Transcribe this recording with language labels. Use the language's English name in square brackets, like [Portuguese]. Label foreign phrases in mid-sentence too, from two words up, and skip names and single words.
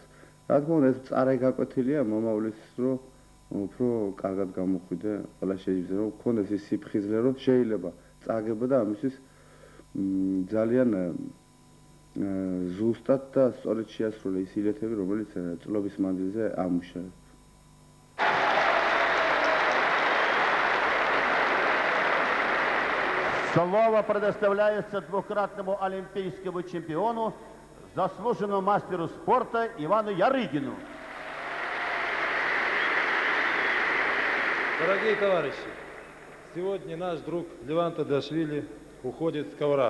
[Georgian] რა თქმა უნდა, ეს მწარე გაკვეთილია მომავლის, რომ უფრო კარგად გამოხვიდე, ყველა შეიძლება რომ გქონდეს ის სიფხიზლე, რომ შეიძლება წააგება და ამისთვის ძალიან ზუსტად და სწორედ შეასრულე ის ილეთები, რომელიც წლობის მანძილზე ამუშავებს. [Russian] Слово предоставляется двукратному олимпийскому чемпиону, заслуженному мастеру спорта Ивану Ярыгину. Дорогие товарищи, сегодня наш друг Леван Тадашвили уходит с ковра.